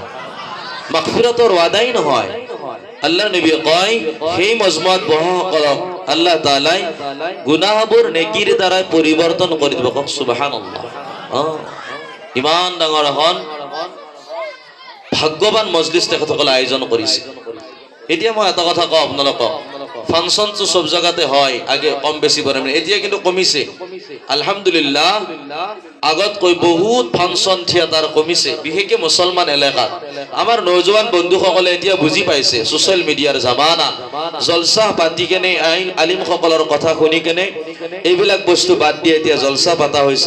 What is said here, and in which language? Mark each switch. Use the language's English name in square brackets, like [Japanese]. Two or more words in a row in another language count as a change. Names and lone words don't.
[Assamese] মাগফিৰাতৰ ওয়াদাই নহয়, আল্লাহ নবী কয় সেই মজমুৱাত বহাসকলক আল্লাহ তাআলাই গুনাহবোৰ নেকিৰ দ্বাৰা পৰিৱৰ্তন কৰি দিব। কওক সুবহানাল্লাহ। ইমান ডাঙৰ এখন ভাগ্যৱান মজলিস তেখেতসকলে আয়োজন কৰিছে। এতিয়া মই এটা কথা কওঁ আপোনালোকক, ফাংচনটো সব জায়গাতে হয়, আগে কম বেছি পৰিমাণে, এতিয়া কিন্তু কমিছে আলহামদুলিল্লাহ। আগতকৈ বহুত ফাংচন থিয়েটাৰ কমিছে, বিশেষকৈ মুছলমান এলেকাত। আমাৰ নৌজোৱান বন্ধুসকলে এতিয়া বুজি পাইছে ছ'চিয়েল মিডিয়াৰ জামানা, জলসা পাতি কেনে আলিমসকলৰ কথা শুনি কেনে এইবিলাক বস্তু বাদ দিয়ে এতিয়া জলসা পাতা হৈছে।